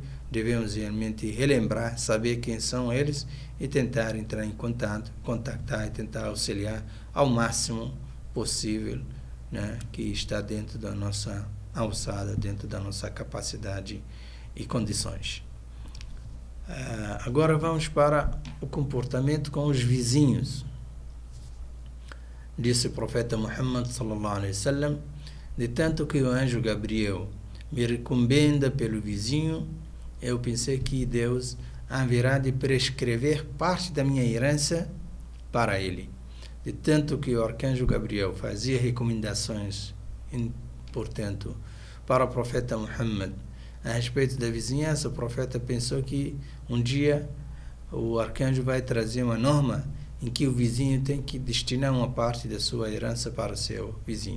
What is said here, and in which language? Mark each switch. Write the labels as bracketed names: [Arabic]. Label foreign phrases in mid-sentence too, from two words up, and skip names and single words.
[Portuguese] Devemos realmente relembrar, saber quem são eles e tentar entrar em contato, contactar e tentar auxiliar ao máximo possível, né, que está dentro da nossa alçada, dentro da nossa capacidade e condições. Agora vamos para o comportamento com os vizinhos. Disse o profeta Muhammad [Arabic] صلى الله عليه وسلم: [Portuguese] "De tanto que o anjo Gabriel me recomenda pelo vizinho, eu pensei que Deus haverá de prescrever parte da minha herança para ele." De tanto que o arcanjo Gabriel fazia recomendações, portanto, para o profeta Muhammad a respeito da vizinhança, o profeta pensou que um dia o arcanjo vai trazer uma norma em que o vizinho tem que destinar uma parte da sua herança para o seu vizinho.